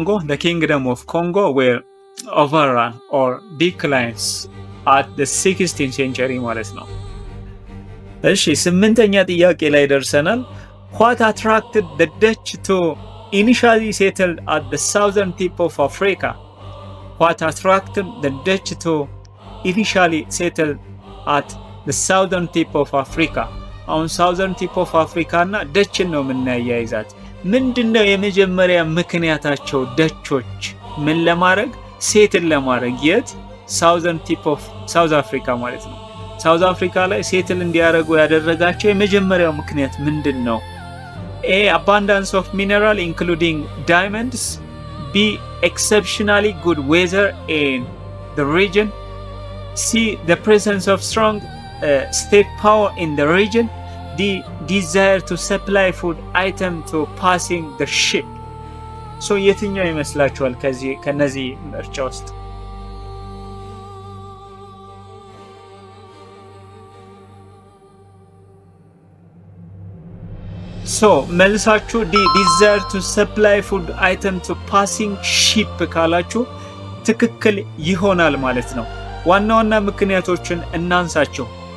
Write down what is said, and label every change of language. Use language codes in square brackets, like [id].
[en] the kingdom of Congo were overrun or declines at the 16th century [am] ማለት ነው። እሺ 8ኛ ጥያቄ ላይ ደርሰናል። [en] what attracted the Dutch to initially settled at the southern tip of Africa? What attracted the Dutch to initially settled at the southern tip of Africa? [am] አሁን [en] southern tip of Africa [am] እና ደችን ነው የምናያይዛት። ምንድነው የመጀመሪያ ምክንያታቸው? ደቾች ምን ለማድረግ ሴትል ለማድረግ የት? [en] southern tip of South Africa [am] ማለት ነው። ሳውዝ አፍሪካ ላይ ሴትል እንዲያደርጉ ያደረጋቸው የመጀመሪያው ምክንያት ምንድነው? [en] A. Abundance of mineral including diamonds. B. Exceptionally good weather in the region. C. The presence of strong state power in the region. D. Desire to supply food item to passing the ship. [am] So የትኛው ይመስላችኋል ከነዚህ ምርጫ ውስጥ? ሶ መልሳችሁ ዲ [en] ዲዛይር ቱ ሰፕላይ ፉድ አይተም ቱ ፓሲንግ ሺፕ [am] ካላችሁ ትክክል ይሆናል ማለት ነው። ዋና ዋና ምክንያቶችን እናንሳቸው።